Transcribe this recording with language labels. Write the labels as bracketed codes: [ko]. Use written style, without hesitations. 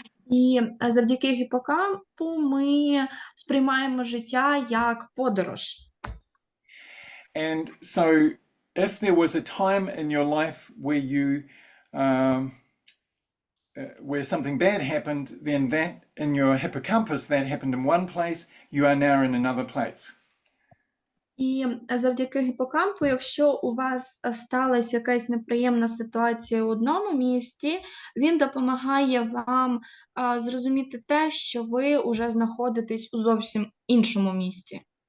[uk] І завдяки гіпокампу ми сприймаємо життя як подорож. [en] And so if there was a time in your life where you where something bad happened, then that in your hippocampus that happened in one place, you are now in another place. [uk] І завдяки гіпокампу, якщо у вас сталася якась неприємна ситуація у одному місці, він допомагає вам зрозуміти те, що ви уже знаходитесь у зовсім іншому місці.